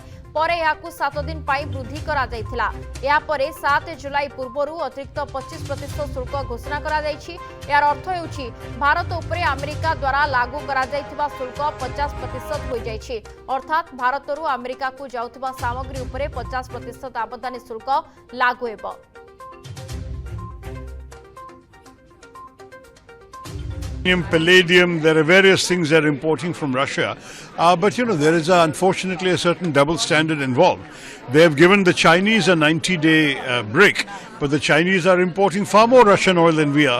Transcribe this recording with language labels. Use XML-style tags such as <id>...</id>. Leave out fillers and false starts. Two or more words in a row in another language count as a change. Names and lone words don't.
<or>ପରେ ୟାକୁ 7 ଦିନ ପାଇଁ ବୃଦ୍ଧି କରା ଯାଇଥିଲା। ୟା ପରେ 7 ଜୁଲାଇ ପୂର୍ବରୁ ଅତିରିକ୍ତ 25% ଶୁଳ୍କ ଘୋଷଣା କରା ଯାଇଛି। ୟାର ଅର୍ଥ ହେଉଛି ଭାରତ ଉପରେ ଆମେରିକା ଦ୍ୱାରା ଲାଗୁ କରା ଯାଇଥିବା ଶୁଳ୍କ 50% ହୋଇ ଯାଇଛି। ଅର୍ଥାତ ଭାରତରୁ ଆମେରିକା କୁ ଯାଉଥିବା ସାମଗ୍ରୀ ଉପରେ 50% ଆମଦାନୀ ଶୁଳ୍କ ଲାଗୁ ହେବ।</or> <en>Palladium, there are various things that are importing from Russia. But there is unfortunately a certain double standard involved. They have given the Chinese a 90-day break, but the Chinese are importing far more Russian oil than we are.</en>